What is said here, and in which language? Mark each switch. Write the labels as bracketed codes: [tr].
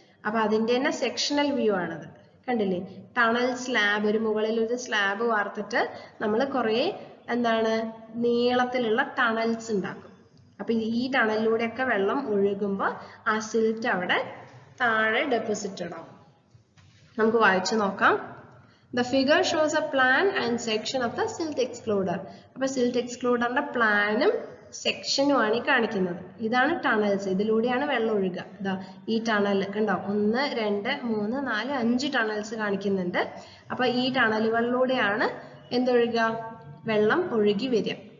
[ml] അപ്പൊ അതിന്റെ തന്നെ സെക്ഷണൽ വ്യൂ ആണത്. കണ്ടില്ലേ, ടണൽ സ്ലാബ്, ഒരു മുകളിൽ ഒരു സ്ലാബ് വാർത്തിട്ട് നമ്മൾ കുറെ നീളത്തിലുള്ള ടണൽസ് ഉണ്ടാക്കും. അപ്പൊ ഈ ടണലിലൂടെയൊക്കെ വെള്ളം ഒഴുകുമ്പോൾ ആ സിൽറ്റ് അവിടെ താഴെ ഡെപ്പോസിറ്റഡ് ആവും. നമുക്ക് വായിച്ചു നോക്കാം. [en] The figure shows a plan and section of the silt excluder. [ml] അപ്പൊ സിൽറ്റ് എക്സ്ക്ലൂഡറിന്റെ പ്ലാനും സെക്ഷനും ആണ് ഈ കാണിക്കുന്നത്. ഇതാണ് ടണൽസ്, ഇതിലൂടെയാണ് വെള്ളം ഒഴുകുക. ഇതാ ഈ ടണൽ കണ്ടോ, 1 2 3 4 5 ടണൽസ് കാണിക്കുന്നുണ്ട്. അപ്പൊ ഈ ടണലുകളിലൂടെയാണ് എന്തൊഴുകുക, വെള്ളം ഒഴുകി വരിക.